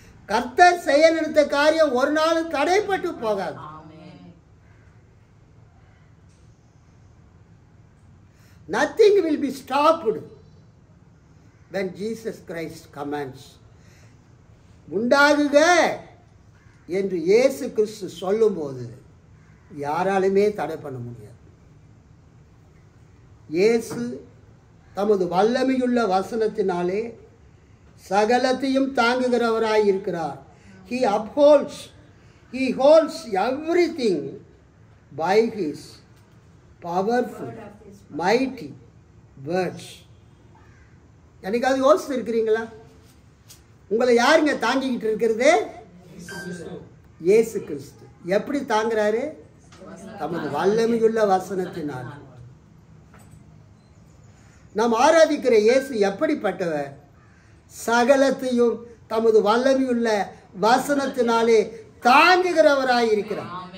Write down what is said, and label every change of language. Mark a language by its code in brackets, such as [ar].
[ta] கர்த்தர் செயல் எடுத்த காரியம் ஒரு நாள் தடைப்பட்டு போகாது. [en] Nothing will be stopped when Jesus Christ commands. [ta] உண்டாகுக என்று இயேசு கிறிஸ்து சொல்லும்போது யாராலுமே தடை பண்ண முடியாது. இயேசு தமது வல்லமையுள்ள வசனத்தினாலே சகலத்தையும் தாங்குகிறவராய் இருக்கிறார். [en] He holds everything by his powerful mighty words. [ta] என்னைக்காவது யோசித்து இருக்கிறீங்களா? உங்களை யாருங்க தாங்கிக்கிட்டு இருக்கிறது? இயேசு கிறிஸ்து. எப்படி தாங்குறாரு? தமது வல்லமையுள்ள வசனத்தினால். நாம் ஆராதிக்கிற இயேசு எப்படிப்பட்டவர்? சகலத்தையும் தமது வல்லமையுள்ள வசனத்தினாலே தாங்குகிறவராய் இருக்கிறார்.